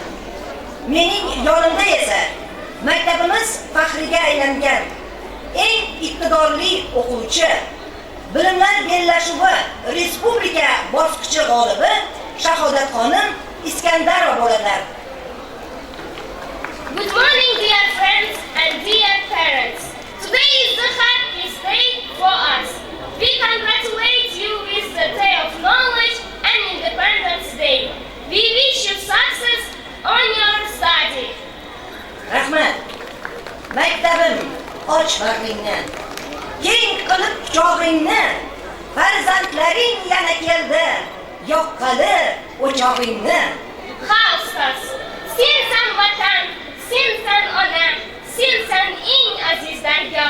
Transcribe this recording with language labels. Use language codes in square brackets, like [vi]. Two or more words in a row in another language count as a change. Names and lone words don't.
[uz] Mening yonimda esa maktabimiz faxriga aylangan eng iqtidorli o'quvchi, Bilimlar bellashuvi respublika bosqichi g'olibi Shahodatxonim Iskandarova bo'ladilar. [en] Good morning, dear friends and dear parents. Today is the happiest day for us. We congratulate you with the Day of Knowledge and Independence Day. We wish you success on your study. [uz] Rahmat. Maktabim, och bag'ringni, keng qilib quchog'ingni, farzandlaring yana keldi, yoqqali o'chog'ingni. Xalqimiz, sensan vatan, sensan ona, sensan eng aziz dargoh.